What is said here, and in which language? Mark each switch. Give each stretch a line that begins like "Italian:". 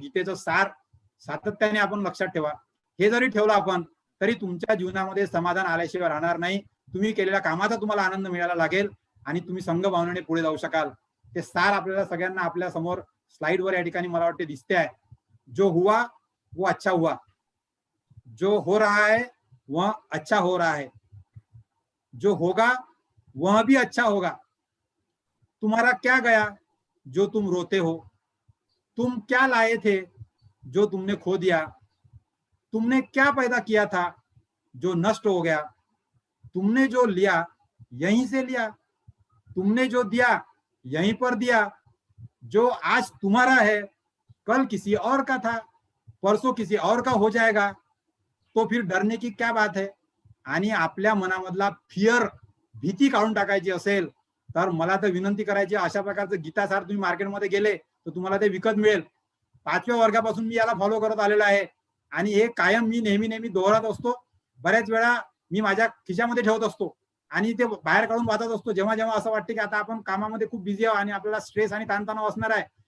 Marathi: गीतेचं सार सातत्याने आपण लक्षात ठेवा. हे जरी ठेवलं आपण तरी तुमच्या जीवनामध्ये समाधान आल्याशिवाय राहणार नाही. तुम्ही केलेल्या कामाचा तुम्हाला आनंद मिळायला लागेल आणि तुम्ही संघभावनेने पुढे जाऊ शकाल. ते सार आपल्याला सगळ्यांना आपल्या समोर स्लाइडवर या ठिकाणी मला वाटते दिसते आहे.
Hindi: जो हुआ वो अच्छा हुआ, जो हो रहा है वह अच्छा हो रहा है, जो होगा वह भी अच्छा होगा. तुम्हारा क्या गया जो तुम रोते हो, तुम क्या लाए थे जो तुमने खो दिया, तुमने क्या पैदा किया था जो नष्ट हो गया, तुमने जो लिया यहीं से लिया, तुमने जो दिया यहीं पर दिया. जो आज तुम्हारा है कल किसी और का था, परसों किसी और का हो जाएगा, तो फिर डरने की क्या बात है.
Marathi: आणि आपल्या मनामधला फिअर, भीती काढून टाकायची असेल तर मला तर विनंती करायची, अशा प्रकारचं गीतासार तुम्ही मार्केटमध्ये गेले तर तुम्हाला ते विकत मिळेल. 5व्या वर्गापासून मी याला फॉलो करत आलेलो आहे आणि हे कायम मी नेहमी दोहरत असतो. बऱ्याच वेळा मी माझ्या खिशामध्ये ठेवत असतो आणि ते बाहेर काढून वाचत असतो जेव्हा जेव्हा असं वाटते की आता आपण कामामध्ये खूप बिझी आहोत आणि आपल्याला स्ट्रेस आणि ताणतणाव असणार आहे.